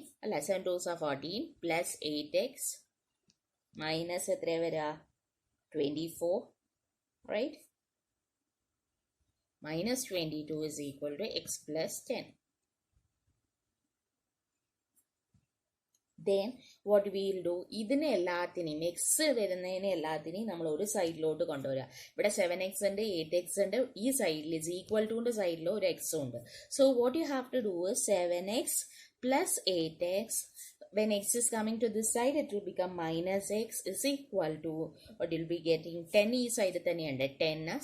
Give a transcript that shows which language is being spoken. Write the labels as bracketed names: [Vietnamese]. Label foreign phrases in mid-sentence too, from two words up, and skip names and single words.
[English] 7 2s are 14 plus 8x. Minus 24, right? Minus 22 is equal to x plus 10. Then what we will do, [Malayalam] ഇതിനെ എല്ലാത്തിനെ x വരുന്നെ എല്ലാത്തിനെ നമ്മൾ ഒരു side ലോട്ട് കൊണ്ടുവരാ. [English] Ivide 7x and 8x and ee side is equal to the side [Malayalam] ലോ ഒരു x ഉണ്ട്. [English] So what you have to do is 7x plus 8x. When x is coming to this side, it will become minus x is equal to, what you'll be getting, 10 is side 10.